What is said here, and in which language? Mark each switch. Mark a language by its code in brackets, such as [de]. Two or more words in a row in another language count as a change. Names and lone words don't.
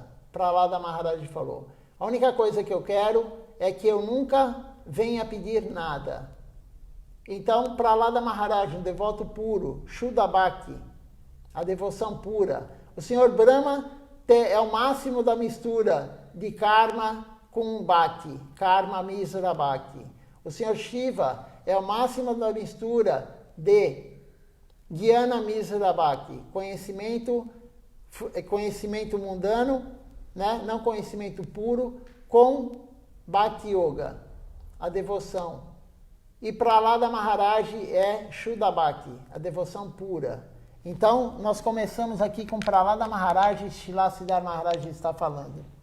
[pt] Prahlada Maharaj falou: a única coisa que eu quero é que eu nunca venha pedir nada. Então, Prahlada Maharaj, um devoto puro, [sa] Shuddha Bhakti, [pt] a devoção pura. O Senhor Brahma é o máximo da mistura de karma com bhakti, [sa] karma misra bhakti. [pt] O Senhor Shiva é o máximo da mistura de [sa] Jnana misra bhakti, [pt] conhecimento mundano, né? Não conhecimento puro, com [sa] Bhakti Yoga, [pt] a devoção. E Prahlada Maharaj é [sa] Shuddha Bhakti, [pt] a devoção pura. Então, nós começamos aqui com Prahlada Maharaj, Srila Siddhar Maharaj está falando.